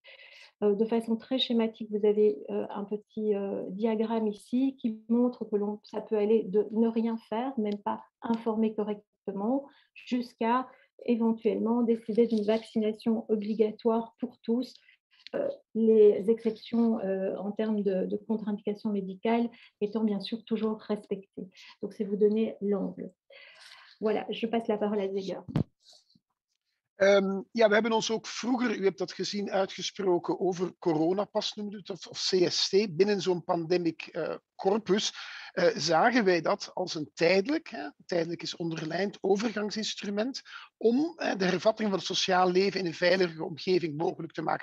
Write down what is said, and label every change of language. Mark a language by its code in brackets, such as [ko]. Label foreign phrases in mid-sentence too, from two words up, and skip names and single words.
[fr] De façon très schématique, vous avez un petit diagramme ici qui montre que ça peut aller de ne rien faire, même pas informer correctement, jusqu'à éventuellement décider d'une vaccination obligatoire pour tous, les exceptions en termes de contre-indications médicales étant bien sûr toujours respectées. Donc, c'est vous donner l'angle. Voilà, je passe la parole à Zeger. [nl] Ja, we hebben ons ook vroeger, u hebt dat gezien, uitgesproken over coronapas, noemde het, of CST. Binnen zo'n [en] pandemic corpus [nl] zagen wij dat als een tijdelijk is onderlijnd, overgangsinstrument om de hervatting van het sociaal leven in een veilige omgeving mogelijk te maken.